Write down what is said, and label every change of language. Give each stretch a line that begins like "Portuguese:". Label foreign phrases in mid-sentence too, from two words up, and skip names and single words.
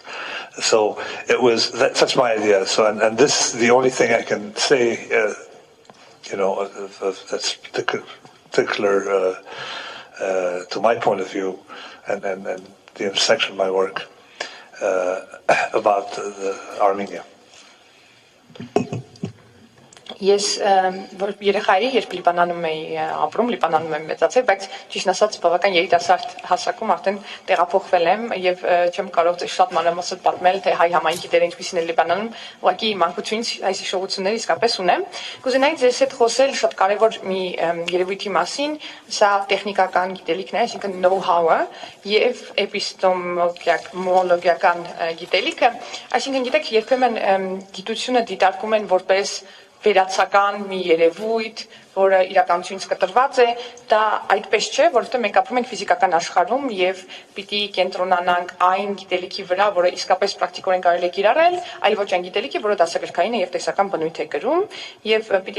English: So it was, that's my idea. So, and this is the only thing I can say, that's particular to my point of view, and the intersection of my work about Armenia.
Armenian: Ես որ երեխայի երբ Լիբանանում էի ապրում, Լիբանանում եմ մեծացել, բայց ճիշտ ասած բավական երիտասարդ հասակում արդեն տեղափոխվել եմ եւ չեմ կարող շատ մանրամասն պատմել թե հայ համայնքի դերը ինչպիսին է Լիբանանում, ուղղակի մանկությունից այս հիշողությունները իսկապես ունեմ։ Կուզենայի ձեզ հետ խոսել շատ կարևոր մի երևույթի մասին, սա տեխնիկական գիտելիքն է, այսինքն know-how-ը եւ էպիստեմոլոգիական գիտելիքը, այսինքն գիտեք երբեմն գիտությունը դիտարկում են որպես վերացական մի երևույթ, որը իրականությունից կտրված է, դա այդպես չէ, որովհետև մենք ապրում ենք ֆիզիկական աշխարհում եւ պիտի կենտրոնանանք այն գիտելիքի վրա, որը իսկապես պրակտիկորեն կարելի է կիրառել, այլ ոչ այն գիտելիքի, որը դասագրքային է եւ տեսական բնույթ է կրում, եւ պիտի